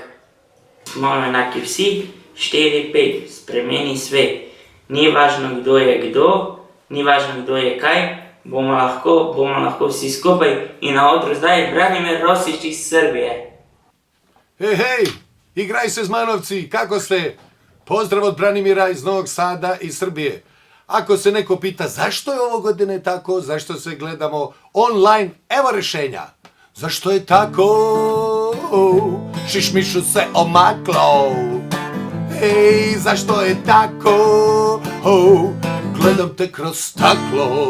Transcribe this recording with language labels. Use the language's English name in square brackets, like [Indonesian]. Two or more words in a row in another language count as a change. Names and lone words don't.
[Slovenian] Smo enaki vsi, 4-5, spremeni svet. Ni važno, kdo je kdo, ni važno, kdo je kaj, bomo lahko vsi skupaj in na odru zdaj Branimir Rosić iz Srbije. Hej, igraj se z manovci, [Serbian] kako ste? Pozdrav od Branimira iz Novog Sada i Srbije. Ako se neko pita zašto je ovo godine tako, zašto se gledamo online, evo rješenja. Zašto je tako? Šišmišu se omaklo. Ej, zašto je tako? Gledam te kroz staklo.